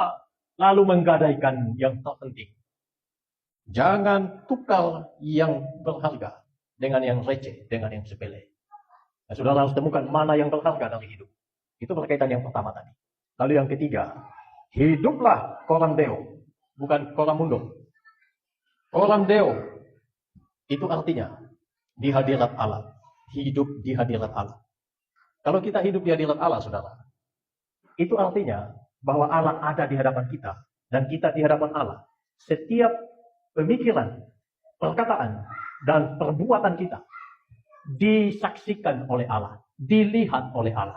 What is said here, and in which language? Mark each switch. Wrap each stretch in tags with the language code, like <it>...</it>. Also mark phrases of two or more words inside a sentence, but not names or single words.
<id>Lalu menggadaikan yang terpenting. Jangan tukar yang berharga dengan yang receh, dengan yang sepele. Nah, saudara harus temukan mana yang berharga dari hidup. Itu berkaitan yang pertama tadi. Lalu yang ketiga, hiduplah</id> <la>coram Deo,</la> <id>bukan</id> <la>coram mundo. Coram Deo,</la> <id>itu artinya di hadirat Allah. Hidup di hadirat Allah. Kalau kita hidup di hadirat Allah, saudara, itu artinya bahwa Allah ada di hadapan kita, dan kita di hadapan Allah. Setiap pemikiran, perkataan, dan perbuatan kita disaksikan oleh Allah, dilihat oleh Allah.</id>